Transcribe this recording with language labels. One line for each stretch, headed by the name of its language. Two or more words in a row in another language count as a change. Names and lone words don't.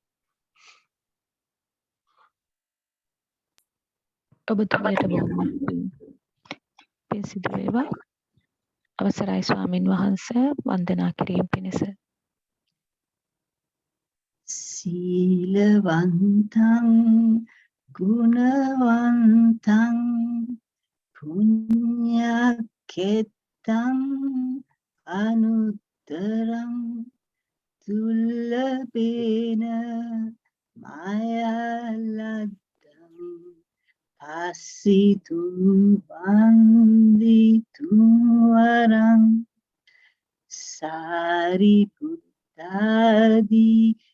Sinhala: ඔබතුමියට බොහොම පින් සිදු වේවා. අවසරයි ස්වාමින් වහන්සේ වන්දනා කිරීම පිණිස.
Pali: සීලවන්තං ගුණවන්තං පුඤ්ඤක්ඛෙත්තං අනුත්තරං දුල්ලභේන මායලද්දං පස්සිතුං වන්දිතුං වරං සාරිපුත්තාදී